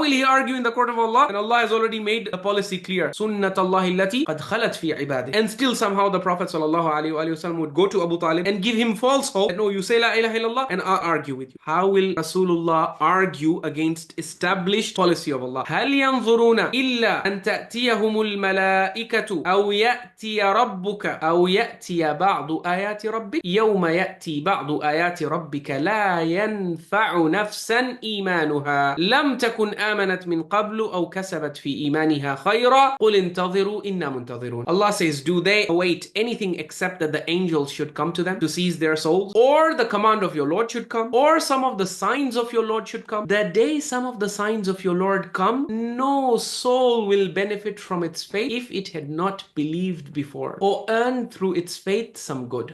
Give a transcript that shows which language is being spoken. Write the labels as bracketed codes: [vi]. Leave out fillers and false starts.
[en] How will he argue in the court of Allah? And Allah has already made the policy clear. [ar] Sunnat Allahi allati qad khalat fi ibadihi. [en] And still somehow the Prophet sallallahu alaihi wasallam would go to Abu Talib and give him false hope that no, you say la ilaha illallah and I'll argue with you. How will Rasulullah argue against established policy of Allah? [ar] هل ينظرون إلا أن تأتيهم الملائكة أو يأتي ربك أو يأتي بعض آيات ربك يوم يأتي بعض آيات ربك لا ينفع نفسا إيمانها لم تكن آمنت من قبل أو كسبت في إيمانها خيرا قل انتظروا إنا منتظرون. [en] Allah says, do they await anything except that the angels should come to them to seize their souls, or the command of your Lord should come, or some of the signs of your Lord should come? The day some of the signs of your Lord come, no soul will benefit from its faith if it had not believed before or earned through its faith some good.